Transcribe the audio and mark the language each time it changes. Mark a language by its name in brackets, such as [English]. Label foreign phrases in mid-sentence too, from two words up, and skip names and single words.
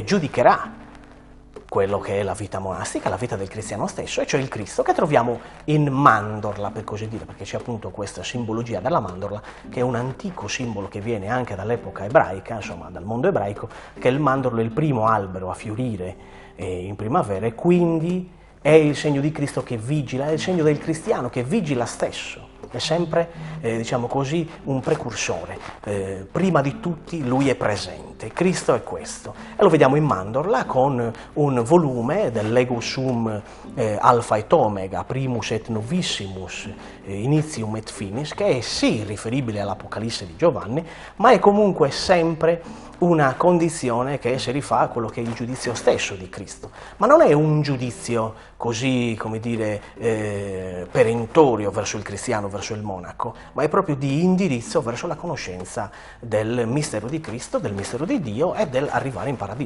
[Italian] giudicherà quello che è la vita monastica, la vita del cristiano stesso, e cioè il Cristo che troviamo in mandorla, per così dire, perché c'è appunto questa simbologia della mandorla, che è un antico simbolo che viene anche dall'epoca ebraica, insomma dal mondo ebraico, che il mandorlo è il primo albero a fiorire in primavera e quindi è il segno di Cristo che vigila, è il segno del cristiano che vigila stesso. È sempre, diciamo così, un precursore. Prima di tutti lui è presente, Cristo è questo. E lo vediamo in mandorla con un volume del [Latin] Lego Sum Alpha et Omega, Primus et Novissimus, Initium et Finis, [Italian] che è sì riferibile all'Apocalisse di Giovanni, ma è comunque sempre una condizione che si rifà a quello che è il giudizio stesso di Cristo. Ma non è un giudizio così, come dire, perentorio verso il cristiano, verso il monaco, ma è proprio di indirizzo verso la conoscenza del mistero di Cristo, del mistero di Dio e dell'arrivare in paradiso.